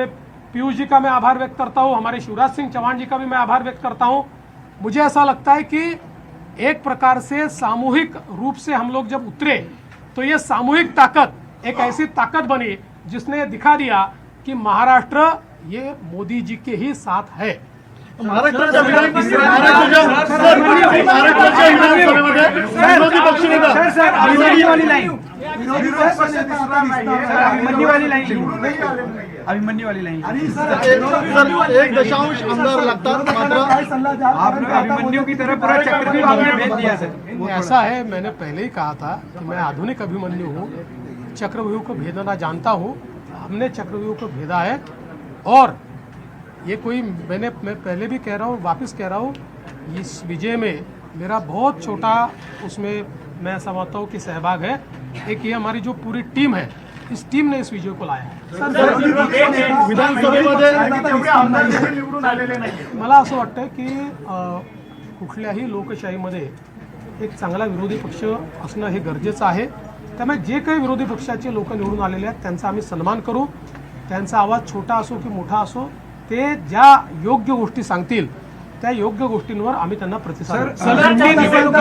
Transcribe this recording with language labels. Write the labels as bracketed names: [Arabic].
[Hindi] हमारे पीयूष जी का मैं आभार व्यक्त करता हूँ, हमारे शिवराज सिंह चौहान जी का भी मैं आभार व्यक्त करता हूँ। मुझे ऐसा लगता है कि एक प्रकार से सामूहिक रूप से हम लोग जब उतरे तो ये सामूहिक ताकत एक ऐसी ताकत बनी जिसने दिखा दिया कि महाराष्ट्र ये मोदी जी के ही साथ है। [Marathi] महाराष्ट्राच्या विधानसभेमध्ये विरोधी पक्षनेता [Hindi] अभिमन्यू वाली लाइन [Marathi] सर 1.5 आमदार लागतात, मात्र [Hindi] आपने अभिमन्यू की तरह पूरा चक्रव्यूह आपने भेज दिया सर। ऐसा है, मैंने पहले ही कहा था कि मैं आधुनिक अभिमन्यु हूँ, चक्रव्यूह को भेदना जानता हूँ। हमने चक्रव्यूह को भेदा है और ये कोई मैं पहले भी कह रहा हूँ, वापस कह रहा हूँ, इस विजय में मेरा बहुत छोटा उसमें मैं समझता हूँ कि सहभाग है। एक ये हमारी जो पूरी टीम है, इस टीम ने इस विजय को लाया है। [Marathi] विधानसभेमध्ये मला असं वाटतं की कुठल्याही लोकशाहीमध्ये एक चांगला विरोधी पक्ष असणं हे गरजेचं आहे। त्यामुळे जे काही विरोधी पक्षाचे लोक निवडून आलेले आहेत त्यांचा आम्ही सन्मान करू। त्यांचा आवाज छोटा असो की मोठा असो, ते ज्या योग्य गोष्टी सांगतील त्या योग्य गोष्टींवर आम्ही त्यांना प्रतिसाद